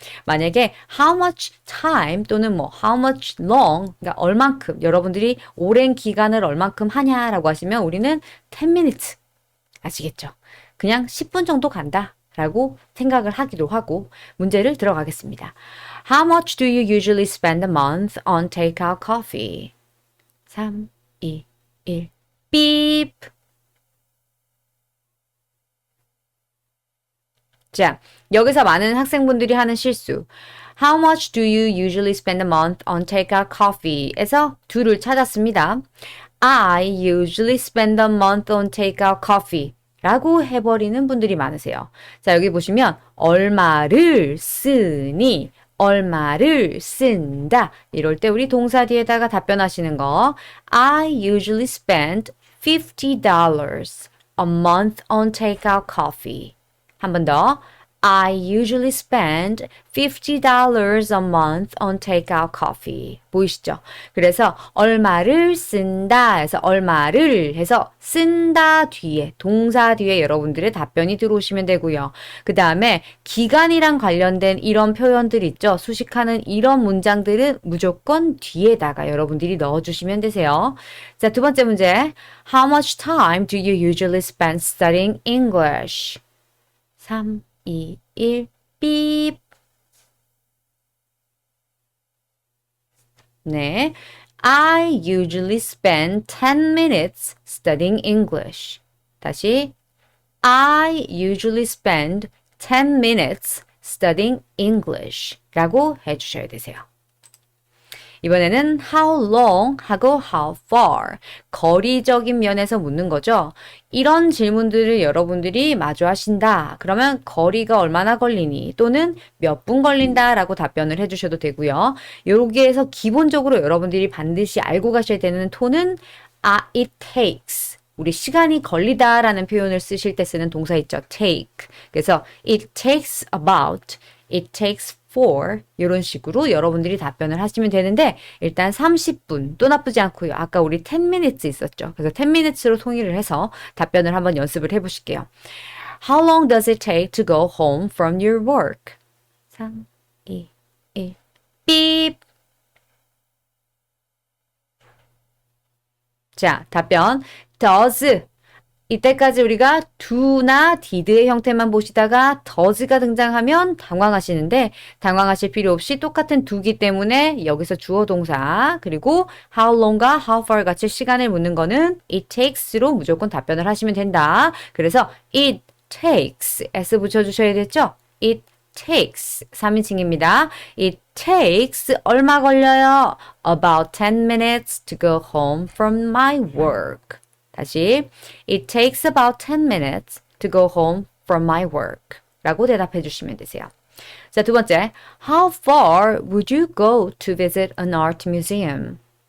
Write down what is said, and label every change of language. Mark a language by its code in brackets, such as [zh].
[ko] 만약에 [en] how much time [ko] 또는 뭐 [en] how much long [ko] 그러니까 얼만큼 여러분들이 오랜 기간을 얼만큼 하냐라고 하시면 우리는 [en] 10 minutes [ko] 아시겠죠? 그냥 10분 정도 간다 라고 생각을 하기도 하고 문제를 들어가겠습니다. [en] How much do you usually spend a month on takeout coffee? 3, 2, 1, 삐. [ko] 자, 여기서 많은 학생분들이 하는 실수. [en] How much do you usually spend a month on takeout coffee? [ko] 에서 둘을 찾았습니다. [en] I usually spend a month on takeout coffee. [ko] 라고 해버리는 분들이 많으세요. 자, 여기 보시면 얼마를 쓰니 얼마를 쓴다. 이럴 때 우리 동사 뒤에다가 답변하시는 거. [en] I usually spend $50 a month on takeout coffee. [ko] 한 번 더. [en] I usually spend $50 a month on takeout coffee. [ko] 보이시죠? 그래서 얼마를 쓴다 해서 얼마를 해서 쓴다 뒤에 동사 뒤에 여러분들의 답변이 들어오시면 되고요. 그 다음에 기간이랑 관련된 이런 표현들 있죠? 수식하는 이런 문장들은 무조건 뒤에다가 여러분들이 넣어주시면 되세요. 자, 두 번째 문제. [en] How much time do you usually spend studying English? 3, 2, 1, 삐. [ko] 네. [en] I usually spend 10 minutes studying English. [ko] 다시. [en] I usually spend 10 minutes studying English. [ko] 라고 해주셔야 되세요. 이번에는 [en] how long [ko] 하고 [en] how far [ko] 거리적인 면에서 묻는 거죠. 이런 질문들을 여러분들이 마주 하신다. 그러면 거리가 얼마나 걸리니 또는 몇 분 걸린다 라고 답변을 해주셔도 되고요. 여기에서 기본적으로 여러분들이 반드시 알고 가셔야 되는 톤은 [en] it takes [ko] 우리 시간이 걸리다 라는 표현을 쓰실 때 쓰는 동사 있죠. [en] take. [ko] 그래서 [en] it takes about, it takes for [ko] 이런 식으로 여러분들이 답변을 하시면 되는데 일단 30분 또 나쁘지 않고요. 아까 우리 [en] 10 minutes [ko] 있었죠. 그래서 10 minutes로 통일을 해서 답변을 한번 연습을 해보실게요. [en] How long does it take to go home from your work? 3, 2, 1, 삐. [ko] 자, 답변 does 이때까지 우리가 do나 did의 형태만 보시다가 does가 등장하면 당황하시는데 당황하실 필요 없이 똑같은 do기 때문에 여기서 주어 동사 그리고 [en] how long [ko] 과 [en] how far [ko] 같이 시간을 묻는 거는 [en] it takes [ko] 로 무조건 답변을 하시면 된다. 그래서 [en] it takes [ko] s 붙여주셔야 됐죠? [en] it takes [ko] 3인칭입니다. [en] It takes [ko] 얼마 걸려요? [en] About 10 minutes to go home from my work. [ko] 다시 [en] It takes about 10 minutes to go home from my work [ko] 라고 대답해 주시면 되세요. [en] 자, [ko] 두 번째 [en] How far would you go to visit an art museum?